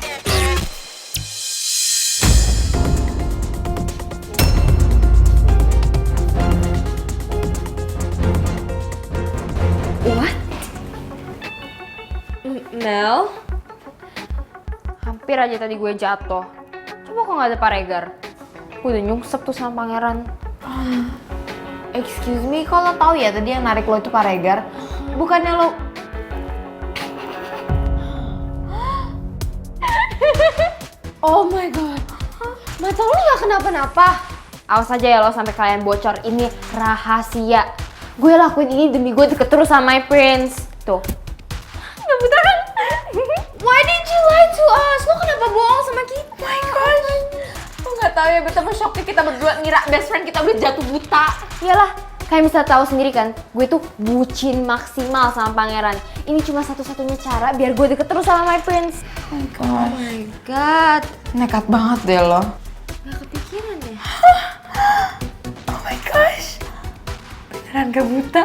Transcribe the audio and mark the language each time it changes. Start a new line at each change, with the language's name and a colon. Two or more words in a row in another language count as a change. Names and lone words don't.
English: What? Mel?
Indonesian: Hampir aja tadi gue jatuh. Coba kok nggak ada Pak Regar. Gue udah nyungsep tuh sama pangeran.
English: Excuse me,
Indonesian: kok lo tau ya tadi yang narik lo itu Pak Regar? Bukannya lo...
English: Oh my god,
Indonesian: mata lo gak kenapa-napa? Awas aja ya lo sampai kalian bocor, ini rahasia. Gue lakuin ini demi gue deket terus sama
English: my prince.
Indonesian: Tuh. Gak betul kan?
English: Why did you lie to us?
Indonesian: Lo kenapa bohong sama kita?
English: Oh my gosh.
Indonesian: Lo gak tau ya betapa shocknya kita berdua ngira
English: best friend
Indonesian: kita udah jatuh buta. Iyalah, kalian bisa tahu sendiri kan, gue tuh bucin maksimal sama pangeran. Ini cuma satu-satunya cara biar gue deket terus sama
English: my prince. Oh my god.
Indonesian: Nekat banget deh lo. Gak kepikiran ya?
English: Oh my gosh.
Indonesian: Beneran gak buta?